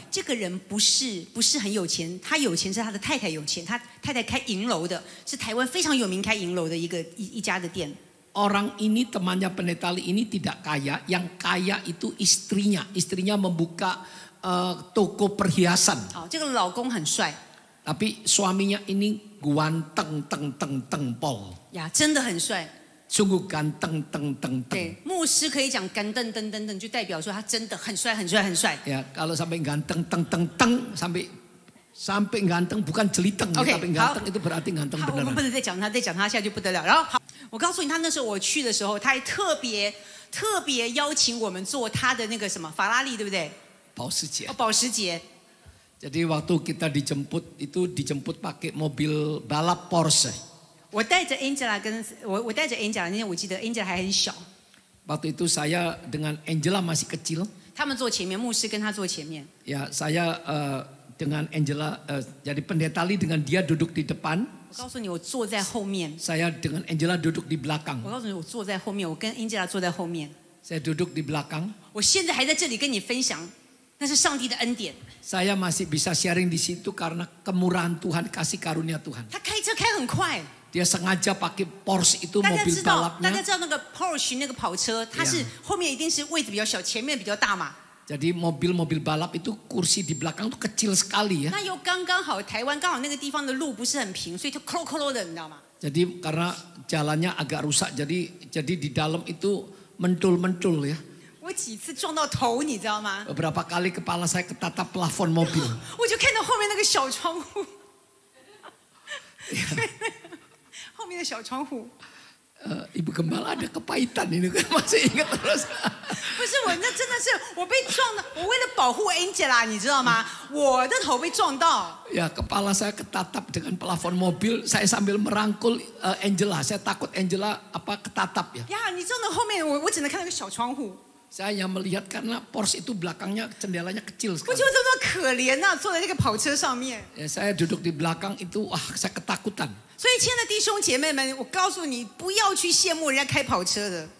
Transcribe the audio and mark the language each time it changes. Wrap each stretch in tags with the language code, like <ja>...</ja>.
<zh>这个人不是很有钱，他有钱是他的太太有钱，他太太开银楼的，是台湾非常有名开银楼的一家的店。</zh> <id>Orang ini temannya Pendeta Lee ini tidak kaya, yang kaya itu istrinya. Istrinya membuka toko perhiasan.</id> <zh>好，这个老公很帅</zh> <id>Tapi suaminya ini ganteng teng teng teng pol.</id> <zh>呀，真的很帅。</zh> <id>Sungguh ganteng teng teng teng.</id> <zh>对，牧师可以讲干瞪瞪瞪瞪，就代表说他真的很帅很帅很帅。</zh> <id>Ya, kalau sampai ganteng teng teng teng sampai ganteng bukan jeliteng, Oke, tapi ganteng itu berarti ganteng</id> <zh>好，我们</zh> <id>beneran.</id> <zh>不能再讲他，再讲他下去不得了。然后好，我告诉你，他那时候我去的时候，他还特别邀请我们坐他的那个什么法拉利，对不对？ Pausije. 哦，保时捷。</zh> <id>Jadi waktu kita dijemput pakai mobil balap Porsche.</id> <zh>我带着 Angela 我带着 Angela 那天我记得 Angela 还很小，</zh> <id>Waktu itu saya dengan Angela masih kecil.</id> <zh>他们坐前面，牧师跟他坐前面。</zh> <id>Ya, saya dengan Angela jadi pendeta Lee dengan dia duduk di depan.</id> <zh>我告诉你，我坐在后面。</zh> <id>Saya dengan Angela duduk di belakang.</id> <zh>我告诉你，我坐在后面，我跟 Angela 坐在后面。</zh> <id>Saya duduk di belakang.</id> <zh>我现在还在这里跟你分享，那是上帝的恩典。</zh> <id>Saya masih bisa sharing di situ karena kemurahan Tuhan, kasih karunia Tuhan.</id> <zh>他开车开很快，</zh> <id>Dia sengaja pakai Porsche itu</id> <zh>大家</zh> <id>mobil</id> <zh>知道，大</zh> <id>balapnya.</id> <zh>家知道那个 Porsche 那个跑车，它是后面一定是位置比较小，前面比较大嘛。</zh> <id>Jadi mobil-mobil balap itu kursi di belakang tuh kecil sekali ya.</id> <zh>那又刚刚好，台湾刚好那个地方的路不是很平，所以就扣扣的，你知道吗？</zh> <id>Jadi karena jalannya agak rusak, jadi di dalam itu mentul-mentul ya.</id> <zh>我几次撞到头，你知道吗？</zh> <id>Beberapa kali kepala saya ketatap plafon mobil.</id> <zh>我就看到后面那个小窗户，后面的小窗户。</zh> <id>Ibu Gembala ada kepahitan ini masih ingat terus.</id> <zh>不是我，那真的是我被撞到，我为了保护 Angela， 你知道吗？我的头被撞到。</zh> <id>Ya, kepala saya ketatap dengan plafon mobil. Saya sambil merangkul Angela. Saya takut Angela ketatap ya.</id> <zh>呀，你撞到后面，我只能看到个小窗户。</zh> <id>Saya melihat karena Porsche itu belakangnya jendelanya kecil</id> <zh>我</zh> <id>sekali.</id> <zh>觉得这么可怜呐、坐在那个跑车上面。</zh> <id>Ya, saya duduk di belakang itu, wah saya ketakutan.</id> <zh>所以，亲爱的弟兄姐妹们，我告诉你，不要去羡慕人家开跑车的。</zh>